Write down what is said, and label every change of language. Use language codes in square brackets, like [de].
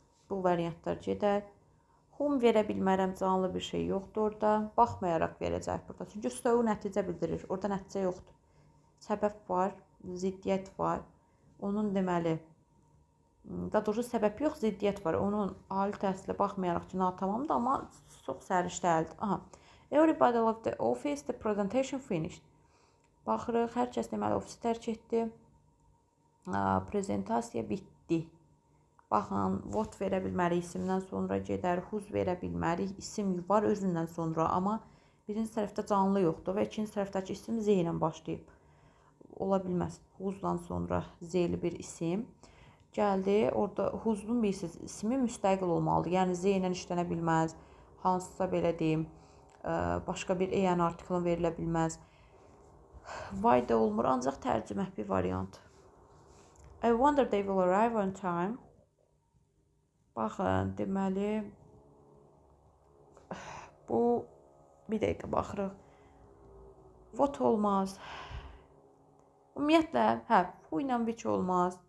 [az] Bu variantlar gedər. Hum verə bilmərəm, canlı bir şey yoxdur orada. Baxmayaraq verəcək burada. Çünki so nəticə bildirir. Orada nəticə yoxdur. Səbəb var, ziddiyyət var. Onun deməli, daha doğrusu səbəb yox, ziddiyyət var. Onun ali təhsilə baxmayaraq ki, natamamdır, amma çox sərişt dəldir. [en] Everybody left the office, the presentation finished. [az] Baxırıq, hər kəs deməli ofisi tərk etdi. Prezentasiya bitdi. Baxın, what verə bilmərik, isimdən sonra gedər, whose verə bilmərik, isim var özündən sonra, amma birinci tərəfdə canlı yoxdur və ikinci tərəfdəki isim Z ilə başlayıb. Ola bilməz, whosedan sonra Z-li bir isim. Gəldi, orada whose'un bilirsiniz, ismi müstəqil olmalıdır, yəni Z ilə işlənə bilməz, hansısa belə deyim, başqa bir EN artiklın verilə bilməz. Why da olmur, ancaq tərcümə bir variant. [en] I wonder they will arrive on time. [az] Baxın, deməli, bu, bir dəqiqə baxırıq. What olmaz. Ümumiyyətlə, who ilə which olmaz.